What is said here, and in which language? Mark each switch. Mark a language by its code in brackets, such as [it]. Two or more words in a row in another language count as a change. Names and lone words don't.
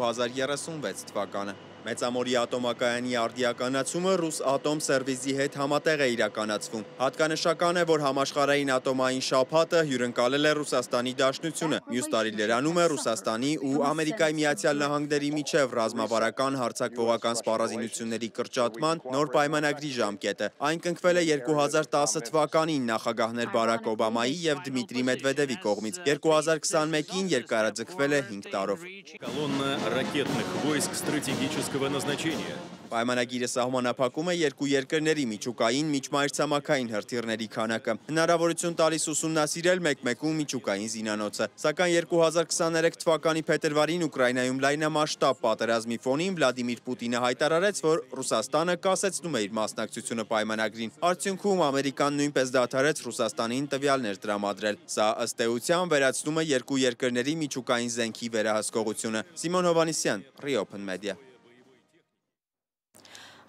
[hy] 2036 թվականը։ Մեծամորի ատոմակայանի արդիականացումը Ռուս Ատոմ Սերվիզի հետ համատեղ է իրականացվում։ Հատկանշական է, որ համաշխարհային ատոմային շաբաթը հյուրընկալել է Ռուսաստանի Դաշնությունը։ Մյուս տարի լրանում է Ռուսաստանի ու Ամերիկայի Միացյալ Նահանգների միջև ռազմավարական հարձակվողական սպառազինությունների կրճատման նոր պայմանագրի ժամկետը։ Այն կնքվել է 2010 թվականին նախագահներ Բարակ Օբամայի եւ Դմիտրի Մեդվեդևի կողմից։ 2021-ին երկարաձգվել է 5 տարով։ [ru] Колонна ракетных войск стратегического назначения. [hy] Պայմանագիրը սահմանափակում է երկու երկրների միջուկային միջմայրցամաքային հրթիռների քանակը։ Հնարավորություն տալիս ուսումնասիրել մեկ-մեկում միջուկային զինանոցը։ Սակայն 2023 թվականի փետրվարին Ուկրաինայում լայնամասշտաբ պատերազմի ֆոնին Վլադիմիր Պուտինը հայտարարեց, որ Ռուսաստանը կասեցնում է իր մասնակցությունը պայմանագրին։ Արդյունքում Ամերիկան նույնպես դադարեց Ռուսաստանին տվյալներ տրամադրել։ Սա ըստ էության վերացնում է երկու երկրների միջուկային զենքի վերահսկողությունը։ Սիմոն Հովանիսյան, Reopen Media։